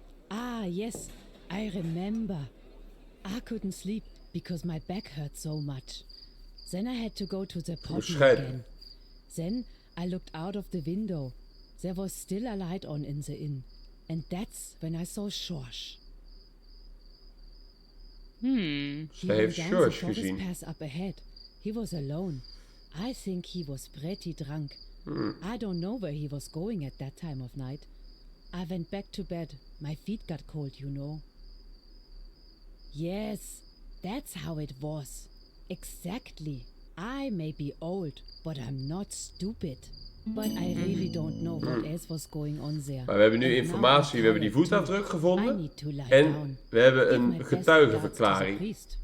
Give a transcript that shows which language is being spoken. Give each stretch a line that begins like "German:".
English: Ah, yes, I remember. I couldn't sleep because my back hurt so much. Then I had to go to the potty again. Then I looked out of the window. There was still a light on in the inn. And that's when I saw Schorsch.
Dutch: Ze heeft Schorsch gezien.
English: Pass up ahead. He was alone. I think he was pretty drunk. I don't know where he was going at that time of night. I went back to bed. My feet got cold, you know. Yes, that's how it was. Exactly. I may be old, but I'm not stupid. But I really don't know what else was going on there.
Dutch: Maar we hebben nu informatie, we hebben die voetafdruk gevonden. En we hebben een getuigenverklaring.